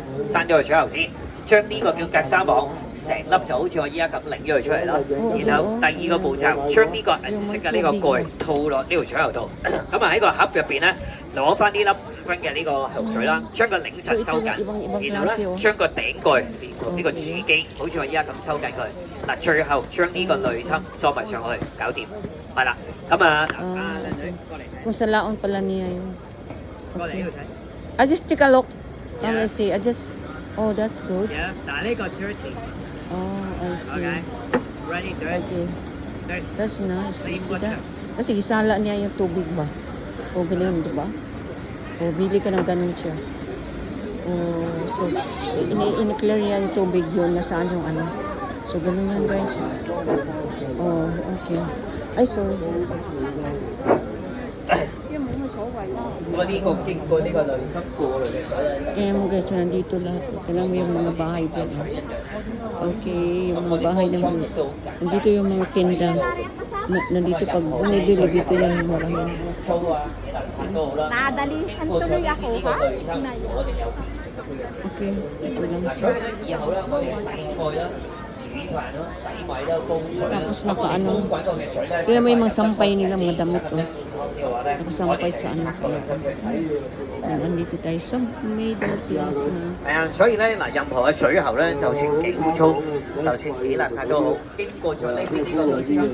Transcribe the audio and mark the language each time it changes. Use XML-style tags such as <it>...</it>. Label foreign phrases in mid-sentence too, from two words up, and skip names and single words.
<yue>刪咗個水喉先，將呢個叫格沙網。成粒就好似我依家咁擰咗佢出嚟啦，然後第二個步驟將呢個銀色嘅呢個蓋套落呢條水喉度，咁啊喺個盒入邊咧攞翻呢粒5分嘅呢個喉水啦，將個擰實收緊，然後咧將個頂蓋連同呢個主機，好似我依家咁收緊佢。嗱，最後將呢個濾芯裝埋上去，搞掂，係啦。咁啊，靚女過嚟睇。</yue> <tl>Kung sa laon pala niya yung.</tl> <yue>過嚟呢度睇。</yue> <en>I just take a look. Let me see. Oh, that's good. Yeah，</en> <yue>嗱呢個 dirty。</yue> <en>Oh, I see. Okay. Ready, good. Okay. That's nice. You see that? Water.</en> <tl>Kasi isala niya yung tubig ba? O ganyan, di ba? O bili ka ng ganun siya. O, so, in-clear niya yung tubig yun, nasaan yung ano. So, ganun yan, guys.</tl> <en>Oh, okay.</en> <tl>Ay, sorry.</tl> <yue>嗰啲個經過呢個濾芯過濾嘅水。</yue> <tl>Kaya mo guys, nandito lahat. Kailangan mo yung mga bahay dyan. Okay, yung mga bahay naman. Nandito yung mga tinda. Nandito pag bumibili dito yan yung marahin. Nadalihan tuloy ako, ha? Okay, ito lang siya. Tapos nakaano. Kaya may mga sampay nila, mga damit. Nakasampay sa ano. Nandito tayo sa</tl> <en>middle class</en> <tl>na.</tl> <yue>係啊，所以咧嗱，任何嘅水喉咧，就算幾污糟，就算幾邋遢都好，經過咗呢邊呢個濾芯。</yue>